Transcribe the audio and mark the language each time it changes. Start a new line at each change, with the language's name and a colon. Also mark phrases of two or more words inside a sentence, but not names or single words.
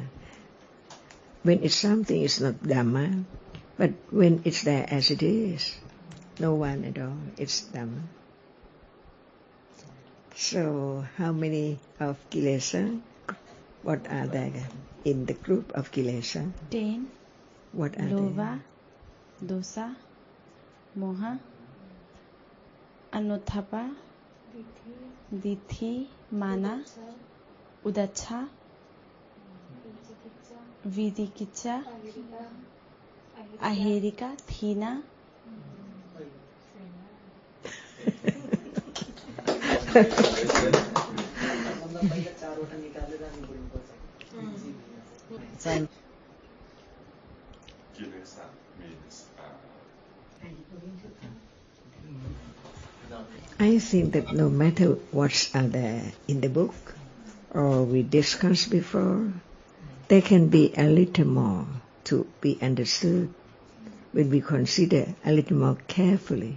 English: When it's something, it's not Dhamma, but when it's there as it is, no one at all, it's Dhamma. So, how many of Kilesa? What are there in the group of Kilesa? 10. What are Lova,
Pali: Dosa, Moha, Anuttapa, Dithi, Mana, Udacha, Vidikicha, Ahirika, Thina.
English: Kilesa means I think that no matter what's out there in the book or we discussed before, there can be a little more to be understood when we consider a little more carefully.